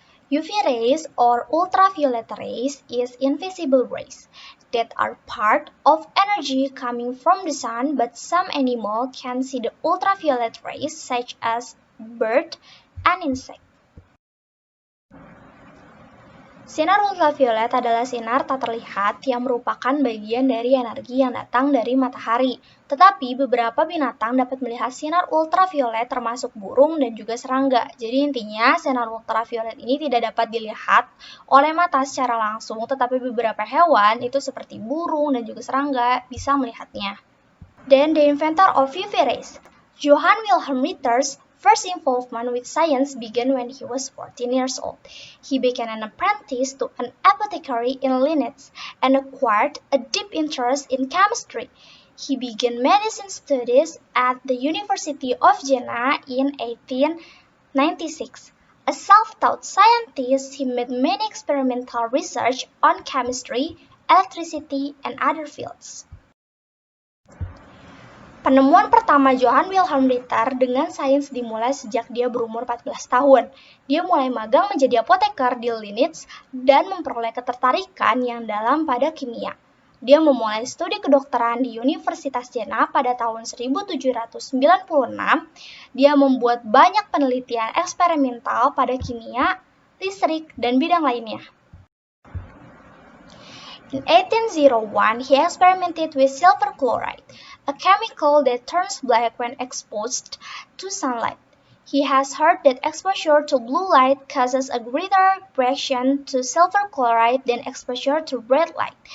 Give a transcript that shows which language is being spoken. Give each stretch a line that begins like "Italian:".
English: UV rays or ultraviolet rays is invisible rays that are part of energy coming from the sun, but some animal can see the ultraviolet rays such as bird and insect.
Indonesian: Sinar ultraviolet adalah sinar tak terlihat yang merupakan bagian dari energi yang datang dari matahari. Tetapi beberapa binatang dapat melihat sinar ultraviolet termasuk burung dan juga serangga. Jadi intinya sinar ultraviolet ini tidak dapat dilihat oleh mata secara langsung, tetapi beberapa hewan itu seperti burung dan juga serangga bisa melihatnya.
English: Then the inventor of UV rays, Johann Wilhelm Ritter's first involvement with science began when he was 14 years old. He became an apprentice to an apothecary in Linz and acquired a deep interest in chemistry. He began medicine studies at the University of Jena in 1896. A self-taught scientist, he made many experimental research on chemistry, electricity, and other fields.
Indonesian: Penemuan pertama Johann Wilhelm Ritter dengan sains dimulai sejak dia berumur 14 tahun. Dia mulai magang menjadi apoteker di Linz dan memperoleh ketertarikan yang dalam pada kimia. Dia memulai studi kedokteran di Universitas Jena pada tahun 1796. Dia membuat banyak penelitian eksperimental pada kimia, listrik, dan bidang lainnya.
English: In 1801, he experimented with silver chloride, a chemical that turns black when exposed to sunlight. He has heard that exposure to blue light causes a greater reaction to silver chloride than exposure to red light.